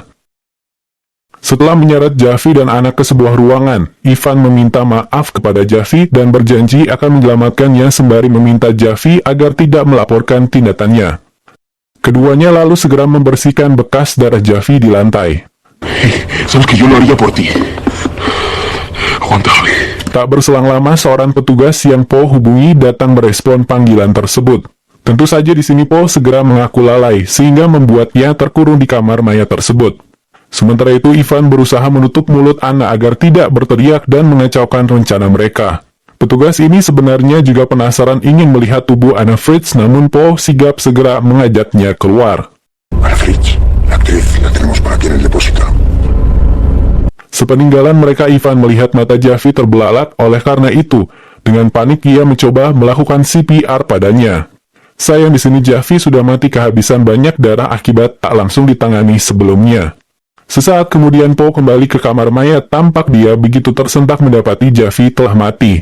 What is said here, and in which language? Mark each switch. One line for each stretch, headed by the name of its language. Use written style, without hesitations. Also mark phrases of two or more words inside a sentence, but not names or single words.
Indonesian: Setelah menyeret Javi dan Anna ke sebuah ruangan, Ivan meminta maaf kepada Javi dan berjanji akan menyelamatkannya sembari meminta Javi agar tidak melaporkan tindakannya. Keduanya lalu segera membersihkan bekas darah Javi di lantai.
Spanish: Sabes que yo lo haría por ti. Aguanta, Javi.
Indonesian: Tak berselang lama, seorang petugas yang Paul hubungi datang merespon panggilan tersebut. Tentu saja di sini Paul segera mengaku lalai, sehingga membuatnya terkurung di kamar mayat tersebut. Sementara itu, Ivan berusaha menutup mulut Anna agar tidak berteriak dan mengacaukan rencana mereka. Petugas ini sebenarnya juga penasaran ingin melihat tubuh Anna Fritz, namun Paul sigap segera mengajaknya keluar.
Spanish: Ana Fritz, la actriz, la tenemos por aquí en el depósito.
Indonesian: Sepeninggalan mereka, Ivan melihat mata Javi terbelalak, oleh karena itu, dengan panik ia mencoba melakukan CPR padanya. Sayang di sini Javi sudah mati kehabisan banyak darah akibat tak langsung ditangani sebelumnya. Sesaat kemudian Paul kembali ke kamar mayat, tampak dia begitu tersentak mendapati Javi telah mati.